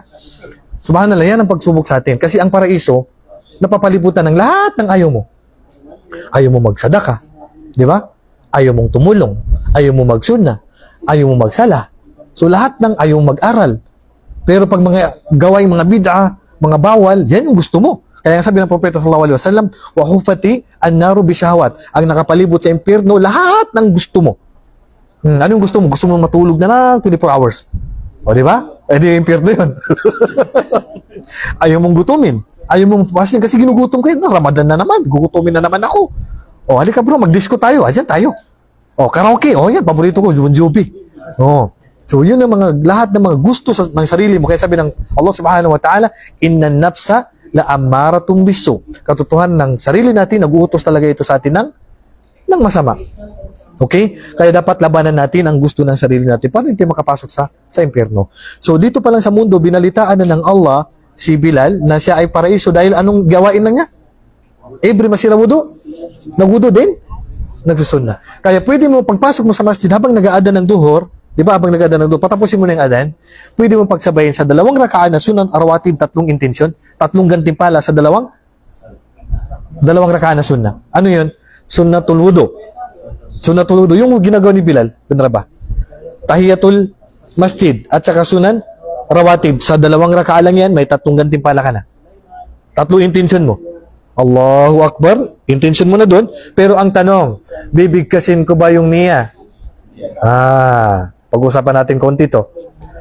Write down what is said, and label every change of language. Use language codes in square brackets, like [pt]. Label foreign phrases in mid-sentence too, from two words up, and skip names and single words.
[tl] Subhanallah, yan ang pagsubok sa atin. Kasi ang paraiso, napapalibutan ng lahat ng ayaw mo. Ayaw mo magsadaka, di ba? Ayaw mong tumulong, ayaw mo magsunna, ayaw mo magsala. So lahat ng ayaw mag-aral. Pero pag mga gawain, mga bid'a, mga bawal, yan yung gusto mo. Kaya sabi ng Propeta [ar] صلى الله عليه وسلم، وحفت النار بالشهوات. [tl] Ang nakapalibot sa impyerno, lahat ng gusto mo. Ano yung gusto mo? Gusto mo matulog na lang 24 hours. O di ba? Eh di impyerno yun. Ayaw mong gutumin. Ayaw mong fasting kasi ginugutom ko yun. Ramadan na naman. Gugutumin na naman ako. O halika bro, mag-disco tayo. Ayan tayo. O karaoke. O yan, paborito ko. Bon Jovi. O. So yun ang lahat ng mga gusto ng sarili mo. Kaya sabi ng Allah [ar] سبحانه وتعالى، إن النفس لأمارة بالسوء. [tl] Katotohanan ng sarili natin, nag-uutos talaga ito sa atin ng masama. Okay? Kaya dapat labanan natin ang gusto ng sarili natin para hindi makapasok sa impyerno. So dito pa lang sa mundo, binalitaan na ng Allah si Bilal na siya ay paraiso dahil anong gawain lang niya? Every masira wudu, nagwudu din, nagsusunna. Kaya pwede mo, pagpasok mo sa masjid habang nag-aadan ng duhur, di ba habang nag-aadan ng duhur, patapusin mo na yung adan, pwede mo pagsabayin sa 2 rakaan na [ar] السنن الرواتب, [tl] 3 intensyon, 3 gantimpala sa 2 rakaan na sunna. Ano yun? [ar] سنة الوضوء. سنة الوضوء. [tl] Yung ginagawa ni Bilal bin Rabah. [ar] تحية المسجد, [tl] at saka [ar] السنن الرواتب. [tl] Sa 2 raka'a lang yan, may 3 gantimpala ka na. 3 intention mo. [ar] الله أكبر, [tl] intention mo na doon. Pero ang tanong, bibigkasin ko ba yung niya? Pag-usapan natin konti to.